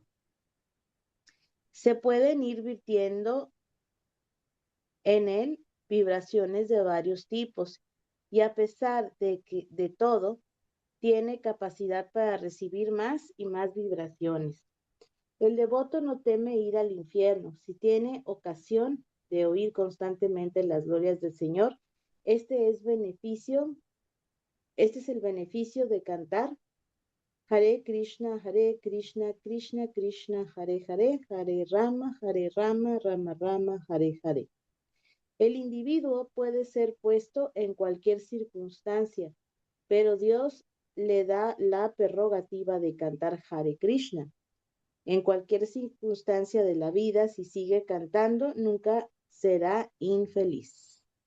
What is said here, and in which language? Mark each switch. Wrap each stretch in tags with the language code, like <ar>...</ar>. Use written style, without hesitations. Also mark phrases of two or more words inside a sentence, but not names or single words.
<es>Se pueden ir virtiendo en él vibraciones de varios tipos y a pesar de todo, tiene capacidad para recibir más y más vibraciones. El devoto no teme ir al infierno. Si tiene ocasión de oír constantemente las glorias del Señor, este es el beneficio de cantar</es> <sa>Hare Krishna, Krishna Krishna, Hare Hare, Hare Rama, Rama Rama, Hare Hare.</sa> <es>El individuo puede ser puesto en cualquier circunstancia, pero Dios le da la prerrogativa de cantar</es> <sa>Hare Krishna.</sa> <es>En cualquier circunstancia de la vida, si sigue cantando, nunca será infeliz.</es>